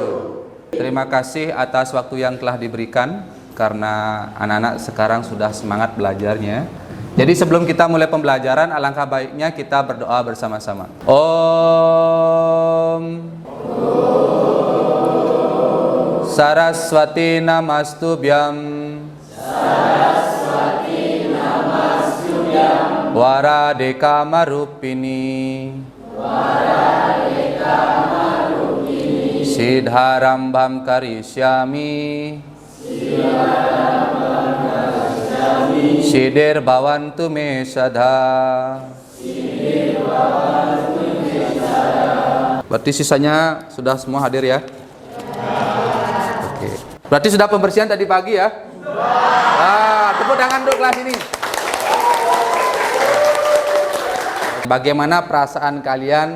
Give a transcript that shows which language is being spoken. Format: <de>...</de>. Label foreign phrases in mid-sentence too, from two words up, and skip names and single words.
<id>Terima kasih atas waktu yang telah diberikan, karena anak-anak sekarang sudah semangat belajarnya. Jadi sebelum kita mulai pembelajaran, alangkah baiknya kita berdoa bersama-sama.</id> <sa>Om Saraswati Namastubhyam Waradeka Marupini Siddharambham Karisyami Siddhir Bhavantu Me Sadha.</sa> <id>Berarti sisanya sudah semua hadir ya? Oke. Berarti sudah pembersihan tadi pagi ya? Tepuk tangan untuk kelas ini. Bagaimana perasaan kalian?</id>